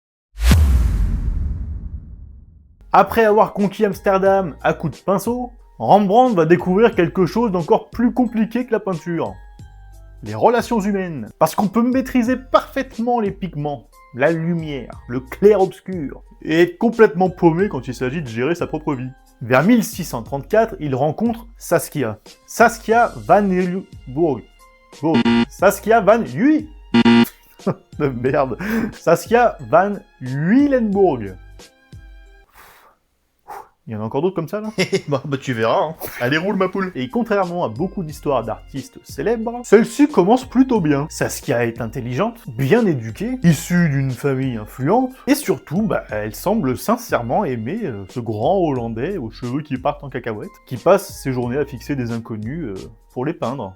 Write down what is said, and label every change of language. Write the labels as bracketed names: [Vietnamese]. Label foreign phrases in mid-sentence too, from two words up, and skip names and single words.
[French] Après avoir conquis Amsterdam à coups de pinceau, Rembrandt va découvrir quelque chose d'encore plus compliqué que la peinture. Les relations humaines. Parce qu'on peut maîtriser parfaitement les pigments, la lumière, le clair-obscur, et être complètement paumé quand il s'agit de gérer sa propre vie. Vers 1634, il rencontre Saskia. Saskia van Uylenburg. Saskia van Uy... de merde. Saskia van Uylenburg. Il y en a encore d'autres comme ça, là? Bah tu verras, hein. Allez, roule ma poule. Et contrairement à beaucoup d'histoires d'artistes célèbres, celle-ci commence plutôt bien. Saskia est intelligente, bien éduquée, issue d'une famille influente, et surtout, elle semble sincèrement aimer ce grand Hollandais aux cheveux qui partent en cacahuète, qui passe ses journées à fixer des inconnus pour les peindre.